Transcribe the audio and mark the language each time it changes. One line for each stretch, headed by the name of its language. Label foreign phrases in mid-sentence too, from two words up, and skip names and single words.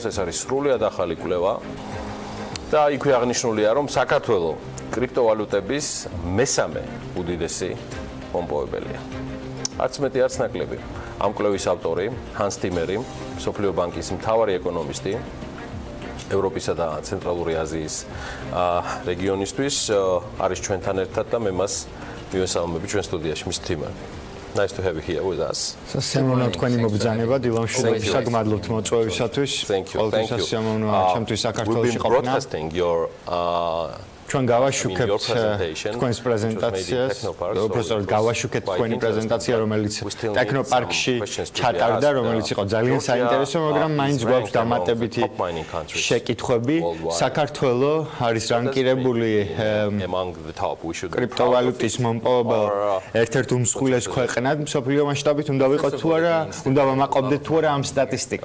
Georgian: ეს არის სრულიად ახალი კვლევა და იქვე აღნიშნულია, რომ საქართველო კრიპტოვალუტების მესამე უდიდესი მომპოვებელია. არც მეტი, არც ნაკლები. ამ კვლევის ავტორი ჰანს ტიმერი, მსოფლიო ბანკის მთავარი ეკონომისტი ევროპისა და ცენტრალური აზიის რეგიონისთვის არის ჩვენთან ერთად და მე მას მივესალმები ჩვენ სტუდიაში. მის თიმა.
English: Nice to have you here with us.
Georgian: სასიამოვნო თქვენი მობრძანება დილამში და საგმადლობთ მოწვევისათვის.
English: Thank you.
Georgian: სასიამოვნოა ჩემთვის საქართველოში ყოფნა.
English: Broadcasting your
Georgian: ჩვენ გავაშუქებთ თქვენს პრეზენტაციას, უბრალოდ გავაშუქეთ თქვენი პრეზენტაცია, რომელიც ტექნოპარკში ჩატარდა, რომელიც იყო ძალიან საინტერესო, მაგრამ მაინც გვაქვს დამატებითი შეკითხვები. საქართველო არის რანკირებული კრიპტოვალუტის მომპოვებელ ერთ-ერთ უმსხვილეს ქვეყნად მსოფლიო მასშტაბით, უნდა ვიყოთ თუ არა, უნდა ვამაყობდეთ თუ არა ამ სტატისტიკით.